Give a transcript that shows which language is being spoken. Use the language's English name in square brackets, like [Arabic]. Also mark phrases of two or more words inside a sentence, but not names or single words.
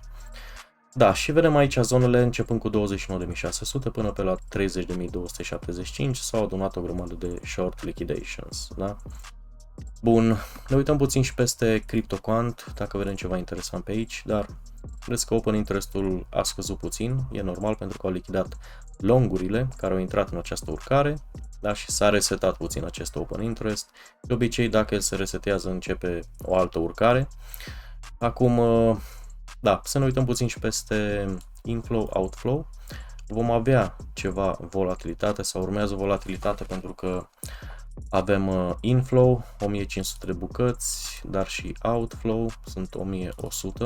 [Romanian] Da, și vedem aici zonele începând cu 29.600 până pe la 30.275 s-au adunat o grămadă de [English] short liquidations, [Romanian] da? Bun, ne uităm puțin și peste CryptoQuant, dacă vedem ceva interesant pe aici, dar vedeți că [English] open interest- [Romanian] ul a scăzut puțin, e normal pentru că au lichidat longurile care au intrat în această urcare, da, și s-a resetat puțin acest [English] open interest. [Romanian] De obicei, dacă el se resetează, începe o altă urcare. Acum, da, să ne uităm puțin și peste [English] inflow, outflow. [Romanian] Vom avea ceva volatilitate sau urmează volatilitate pentru că avem inflow 1500 de bucăți, dar și outflow sunt 1100.